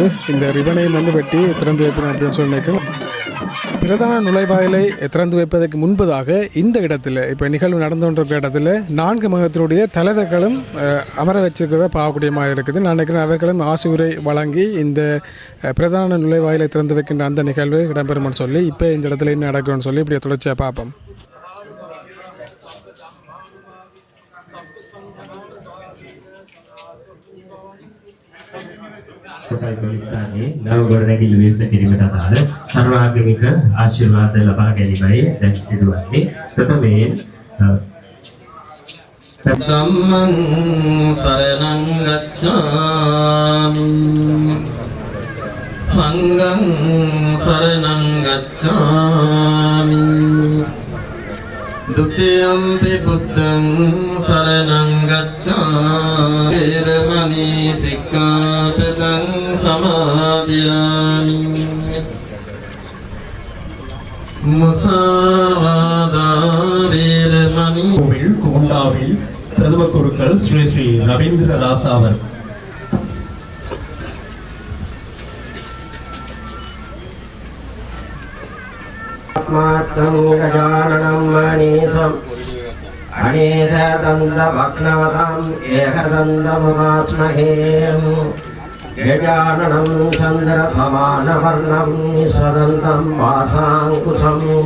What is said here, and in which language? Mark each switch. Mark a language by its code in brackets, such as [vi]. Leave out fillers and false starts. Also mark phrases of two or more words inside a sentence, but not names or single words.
[ta] இந்த ரிபனையும் வந்து வெட்டி திறந்து வைப்பணும் அப்படின்னு சொல்லி நினைக்கிறேன். பிரதான நுழைவாயிலை திறந்து வைப்பதற்கு முன்பதாக இந்த இடத்துல இப்போ நிகழ்வு நடந்து கொண்டிருக்கிற இடத்துல 4 மகத்தினுடைய தலைவர்களும் அமர வச்சிருக்கிறத பார்க்கக்கூடிய மாதிரி இருக்குது. நான் நினைக்கிறேன் அவர்களும் ஆசியுரை வழங்கி இந்த பிரதான நுழைவாயிலை திறந்து வைக்கின்ற அந்த நிகழ்வு இடம்பெறும்னு சொல்லி இப்போ இந்த இடத்துல என்ன நடக்கும்னு சொல்லி இப்படி தொடர்ச்சியாக பார்ப்போம். [si] කොටයි පොලිස්ථානයේ නවගොඩනැගිලි විරුද්ධ කිරීමට අදාළ සර්වාගමික ආශිර්වාද ලබා ගැනීමයි දැන් සිදුවන්නේ. [pi] ප්‍රථමයෙන් ධම්මං සරණං ගච්ඡාමි සංඝං සරණං ගච්ඡාමි ဒုတိယံ පි බුද්ධං සරණං ගච්ඡාමි වේරමණී සික්ඛාපදං සමාදියාමි முசாவாதா வேரமணி. [ta] கோவில் குமுண்டாவில் பிரதம குருக்கள் ஸ்ரீ ஸ்ரீ ரவீந்திர ராசாவர் [sa] मात्तं गजाननं मणीशं अनेकदन्त भग्नवताम् एकदन्तमुपास्महे गजाननं चन्द्र समानवर्णं निस्वदन्तं वाशाङ्कुशम्